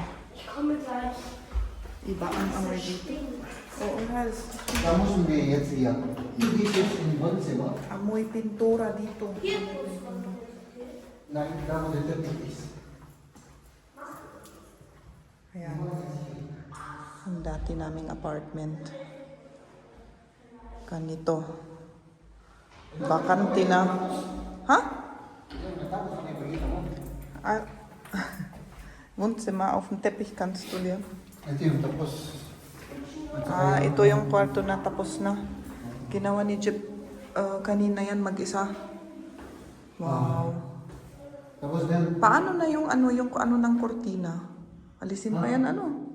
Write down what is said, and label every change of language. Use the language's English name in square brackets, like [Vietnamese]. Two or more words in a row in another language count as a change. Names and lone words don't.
[German] Ich komme gleich. [Filipino] iba ang amoy dito. Oo, [German] Hals. Da müssen wir jetzt hier. Du gehst jetzt in Wohnzimmer. [Filipino] Amoy pintura dito. [German] Nein, da wo der Teppich ist. [Filipino] Ayan. Ang dati naming apartment. Ganito. Bakante na. Ha? Ah. [German] Wohnzimmer, auf dem Teppich kannst du dir. [Filipino] Ito yung tapos. Ah, ito yung kwarto na tapos na. Ginawa ni Jeep kanina yan mag-isa. Wow. Tapos din, Paano na yung ano ng kortina? Alisin pa yan ano?